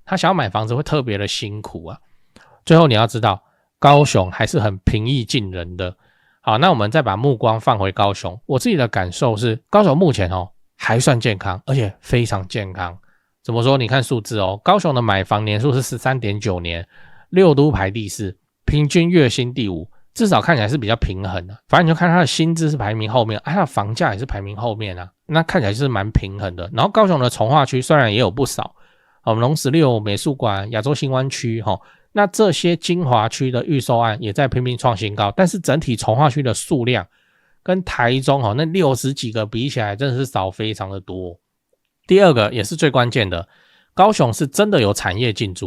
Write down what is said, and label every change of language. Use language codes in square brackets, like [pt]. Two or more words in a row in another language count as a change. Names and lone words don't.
[zh] 他想要買房子會特別的辛苦啊。最後你要知道高雄還是很平易近人的好，那我們再把目光放回高雄，我自己的感受是，高雄目前還算健康，而且非常健康。怎麼說？你看數字高雄的買房年數是 13.9 年，6都排第4，平均月薪第5，至少看起來是比較平衡的。反正你就看它的薪資是排名後面，它的房價也是排名後面啊，那看起來就是蠻平衡的。然後高雄的重劃區雖然也有不少，龍16、美術館、亞洲新灣區那這些精華區的預售案也在頻頻創新高，但是整體重劃區的數量跟台中那60幾個比起來，真的是少非常的多。第二個也是最關鍵的，高雄是真的有產業進駐。